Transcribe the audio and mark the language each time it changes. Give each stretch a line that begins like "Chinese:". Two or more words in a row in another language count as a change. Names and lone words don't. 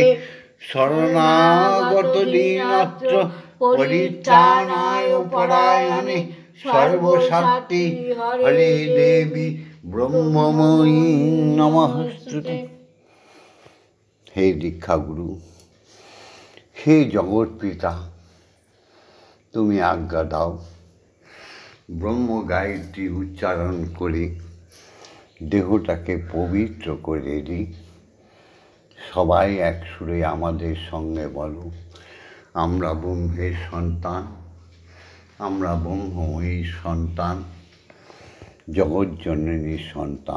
Sanskrit: शरणागत दीनत्र परित्राणाय परायणे सर्वशक्ति हरे देवी ब्रह्ममयी नमस्तुते। हे दीक्षा गुरु, हे जगत पिता,
Bangla: তুমি আজ্ঞা দাও ব্রহ্ম গায়ত্রী উচ্চারণ করে দেহটাকে পবিত্র করে দিই। সবাই এক সুরে আমাদের সঙ্গে বলো, আমরা ব্রহ্মের সন্তান, আমরা ব্রহ্মময়ীর সন্তান, জগৎজননীর সন্তান।